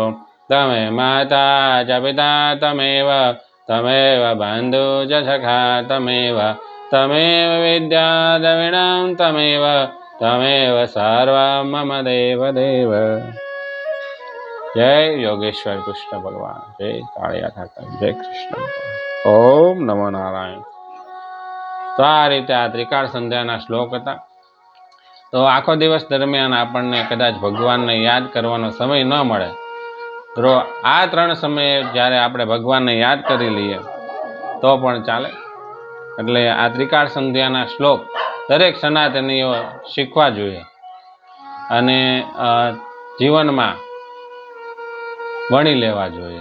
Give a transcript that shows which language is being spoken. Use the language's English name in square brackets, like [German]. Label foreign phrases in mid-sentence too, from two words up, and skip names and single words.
[Sanskrit] तमे माता च पिता तमेव बन्धु च सखा तमेव विद्या द्रविणं तमेव सर्वं मम देव. [Hindi] जय योगेश्वर कृष्ण भगवान. जय कालिया ठाकर. जय कृष्ण. [Sanskrit] ओम नमो नारायण. [Gujarati] તો આ રીતે આ ત્રિકાળ સંધ્યાના શ્લોક હતા. તો આખો દિવસ દરમિયાન આપણને કદાચ ભગવાનને યાદ કરવાનો સમય ન મળે તો આ 3 સમયે જ્યારે આપણે ભગવાનને યાદ કરી લઈએ તો પણ ચાલે. એટલે આ ત્રિકાળ સંધ્યાના શ્લોક દરેક સનાતનીઓ શીખવા જોઈએ અને જીવનમાં વણી લેવા જોઈએ.